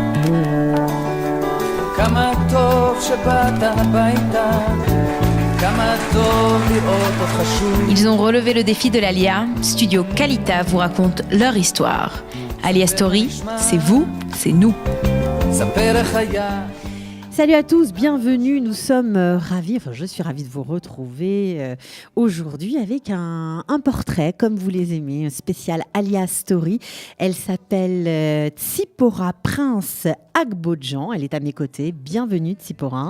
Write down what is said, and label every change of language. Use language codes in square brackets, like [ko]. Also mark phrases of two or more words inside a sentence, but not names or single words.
[he] כמה טוב שבאת הביתה, כמה טוב לראות אותך שוב. [fr] Ils ont relevé le défi de l'Alia. Studio Kalita vous raconte leur histoire. Alia Story, c'est vous, c'est nous. [he] ספר איך היה. [fr] Salut à tous, bienvenue. Nous sommes ravis, je suis ravie de vous retrouver aujourd'hui avec un portrait, comme vous les aimez, un spécial Alia Story. Elle s'appelle Tsipora Prince Agbodjan. Elle est à mes côtés. Bienvenue Tsipora.